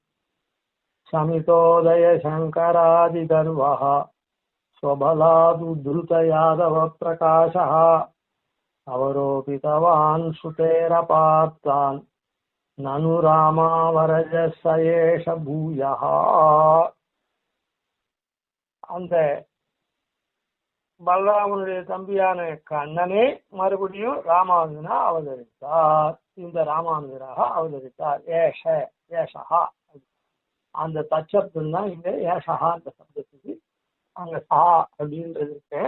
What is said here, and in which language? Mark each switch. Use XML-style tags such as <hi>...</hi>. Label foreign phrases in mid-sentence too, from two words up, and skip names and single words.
<sa>शमितोदयशङ्करादिगर्वः स्वबलादुद्धृतयादवप्रकाशः अवरोपितवान् श्रुतेरपार्तान् ननु रामावरजः स एष भूयः.</sa> <ta>அந்த பலராமனுடைய தம்பியான கண்ணனே மறுபடியும் ராமானுஜனா அவதரித்தார். இந்த ராமானுஜராக அவதரித்தார். ஏஷா அந்த தச்சப்தம் தான் இங்க ஏஷகா அந்த சப்தத்துக்கு அங்க சா அப்படின்றது இருக்கு.</ta>